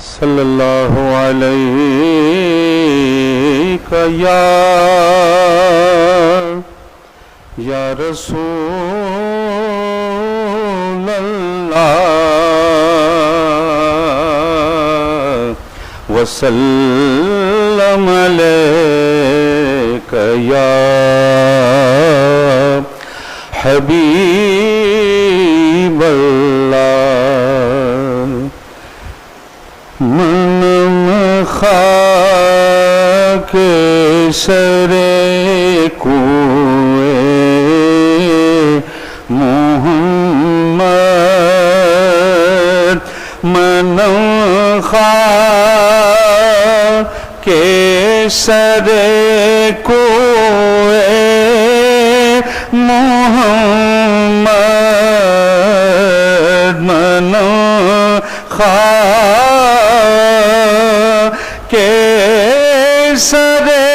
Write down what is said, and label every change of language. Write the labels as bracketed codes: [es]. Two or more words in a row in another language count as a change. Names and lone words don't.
[ar] صلی اللہ علیہ یا رسول اللہ وسلم علیک یا حبیب اللہ [fa] من خاک سر کوئے محمد من خاک سر کوئے محمد من خاک سر